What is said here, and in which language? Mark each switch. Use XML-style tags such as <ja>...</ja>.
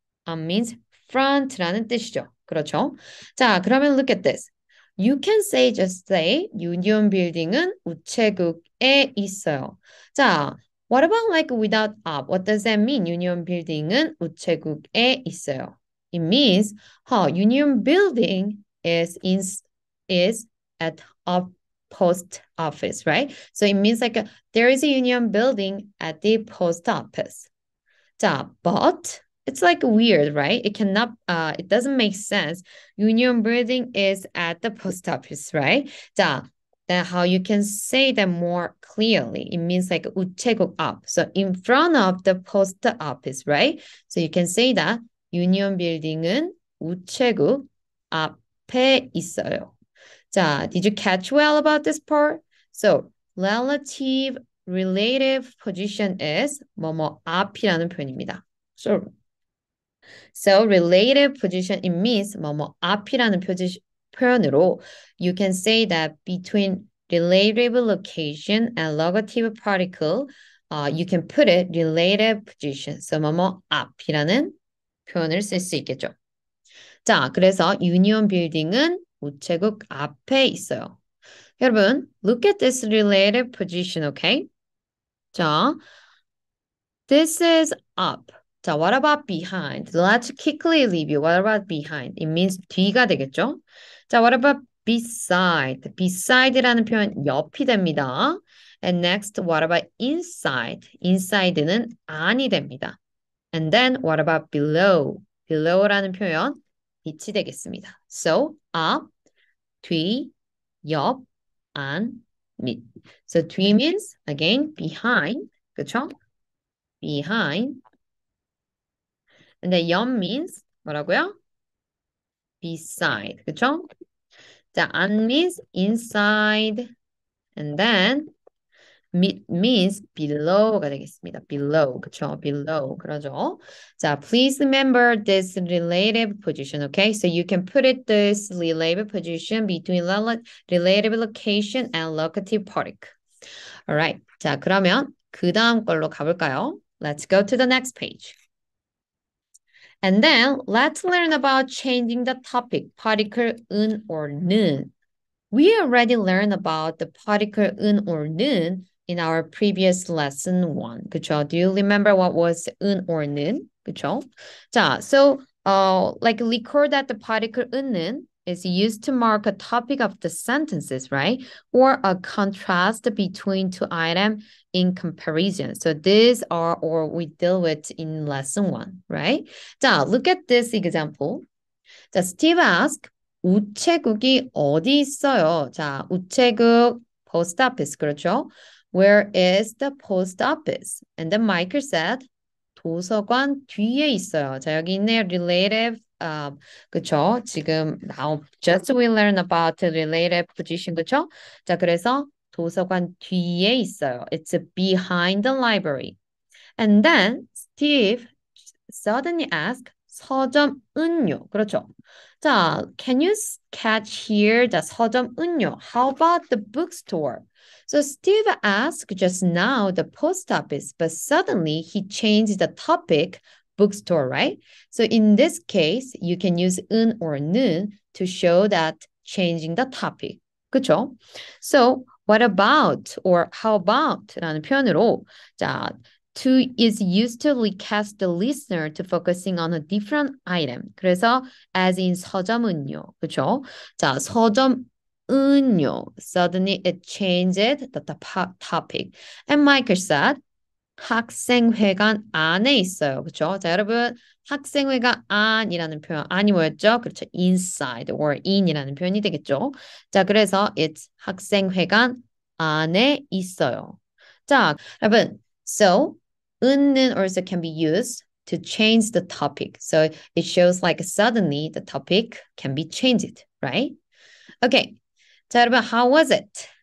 <en>Up means front</en> <ko>라는 뜻이죠. 그렇죠? 자, 그러면</ko> <en>look at this. You can say, just say,</en> <ko>유니온 빌딩은 우체국에 있어요.</ko> <en>자, what about like without up? What does that mean?</en> <ko>유니온 빌딩은 우체국에 있어요.</ko> <en>It means, union building is at a post office, right? So it means like there is a union building at the post office. 자, but it's like weird, right? It doesn't make sense. Union building is at the post office, right? 자, then how you can say that more clearly? It means like</en> <ko>우체국 앞.</ko> <en>So in front of the post office, right? So you can say that union building</en> <ko>은 우체국 앞에 있어요.</ko> <en>자, did you catch well about this part? So relative position is</en> <ko>뭐뭐 앞이라는 표현입니다.</ko> <en>So relative position it means</en> <ko>뭐뭐 앞이라는 표현으로</ko> <en>you can say that between relative location and locative particle you can put it relative position.</en> <ko>So 뭐뭐 앞이라는 표현을 쓸 수 있겠죠. 자, 그래서 유니온 빌딩은 우체국 앞에 있어요.</ko> <en>여러분, look at this relative position, okay? 자, this is up. 자, what about behind? Let's quickly review. What about behind? It means</en> <ko>뒤가 되겠죠?</ko> <en>자, what about beside? Beside</en> <ko>라는 표현 옆이 됩니다.</ko> <en>And next, what about inside?</en> <ko>Inside는 안이 됩니다.</ko> <en>And then, what about below?</en> <ko>Below라는 표현 밑이 되겠습니다. So, up, 뒤, 옆, 안, 밑.</ko> <en>So, 뒤 means, again, behind.</en> <ko>그쵸?</ko> <en>Behind. And then 옆 means</en> <ko>뭐라고요?</ko> <en>Beside.</en> <ko>그쵸?</ko> <en>자, 안 means inside. And then 밑 means below</en> <ko>가 되겠습니다.</ko> <en>Below. 그쵸? Below.</en> <ko>그러죠?</ko> <en>자, please remember this relative position, okay? So you can put it this relative position between relative location and locative particle. Alright.</en> <ko>자, 그러면 그 다음 걸로 가볼까요?</ko> <en>Let's go to the next page. And then let's learn about changing the topic, particle 은 or 는. We already learned about the particle 은 or 는 in our previous lesson 1.</en> <ko>그쵸?</ko> <en>Do you remember what was 은 or 는?</en> <ko>그쵸?</ko> <en>자, so like record that the particle 은는 is used to mark a topic of the sentences, right? Or a contrast between two items in comparison. So these are or we deal with in lesson 1, right? 자, look at this example.</en> <ko>자,</ko> <en>Steve asked,</en> <ko>우체국이 어디 있어요? 자, 우체국</ko> <en>post office,</en> <ko>그렇죠?</ko> <en>Where is the post office? And then Michael said,</en> <ko>도서관 뒤에 있어요. 자, 여기 있네요.</ko> <en>relative, 그쵸? 지금 now just we learn about the relative position, 그쵸?</en> <ko>자, 그래서 도서관 뒤에 있어요.</ko> <en>It's behind the library. And then Steve suddenly asked,</en> <ko>서점은요? 그렇죠.</ko> <en>자, can you catch here the</en> <ko>서점은요?</ko> <en>How about the bookstore? So Steve asked just now the post office, but suddenly he changed the topic, bookstore, right? So in this case, you can use 은 or 는 to show that changing the topic. 그렇죠? So what about or how about</en> <ko>라는 표현으로 자,</ko> <en>to is used to recast the listener to focusing on a different item.</en> <ko>그래서 as in 서점은요. 그렇죠? 자, 서점은요.</ko> <en>Suddenly it changed the topic. And Michael said</en> <ko>학생회관 안에 있어요. 그렇죠? 자, 여러분 학생회관 안이라는 표현 안이 뭐였죠? 그렇죠.</ko> <en>inside or in</en> <ko>이라는 표현이 되겠죠. 자, 그래서 it's 학생회관 안에 있어요.</ko> <en>자, 여러분 so 은는 also can be used to change the topic. So it shows like suddenly the topic can be changed, right? Okay. 자, 여러분 how was it?</en>